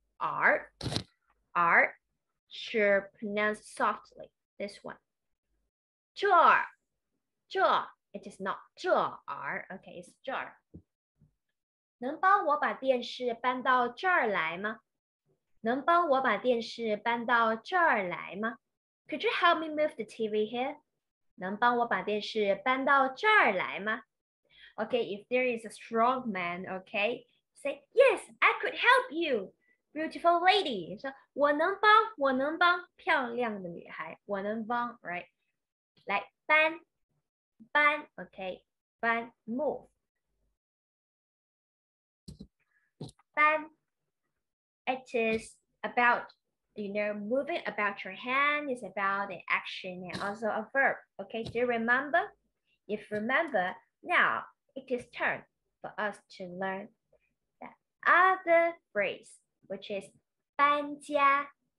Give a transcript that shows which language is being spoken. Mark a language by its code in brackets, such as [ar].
[en] R should pronounce softly. This one. [zh] 这儿 [en] It is not [zh] 这儿 [en] Okay, it's [zh] 这儿能帮我把电视搬到这儿来吗？能帮我把电视搬到这儿来吗？ [en] Could you help me move the TV here? [zh] 能帮我把电视搬到这儿来吗？ [en] Okay, if there is a strong man, okay, say, yes, I could help you. Beautiful lady. [zh] 说我能帮，漂亮的女孩，我能帮 right? 来搬 [en] 搬 okay 搬 move 搬 it is about moving about your hand is about an action and also a verb okay do you remember if remember now it is turn for us to learn the other phrase which is 搬家